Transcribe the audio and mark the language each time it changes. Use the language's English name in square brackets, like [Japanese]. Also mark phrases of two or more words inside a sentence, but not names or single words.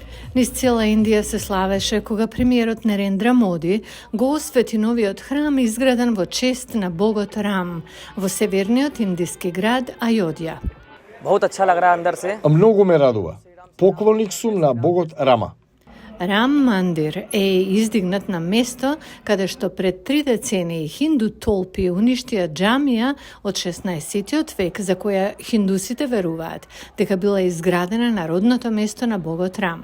[Macedonian] Низ цела Индија се славеше кога премиерот Нарендра Моди го освети новиот храм изграден во чест на богот Рам во северниот индиски град Ајодја. [Hindi] बहुत अच्छा लग रहा है अंदर से। [Macedonian] Многу ме радува. Поклоник сум на богот Рама. Рам Мандир е издигнат на место каде што пред 3 децении хинду толпи уништија џамија од 16 век за која хиндусите веруваат дека била изградена на родното место на богот Рам.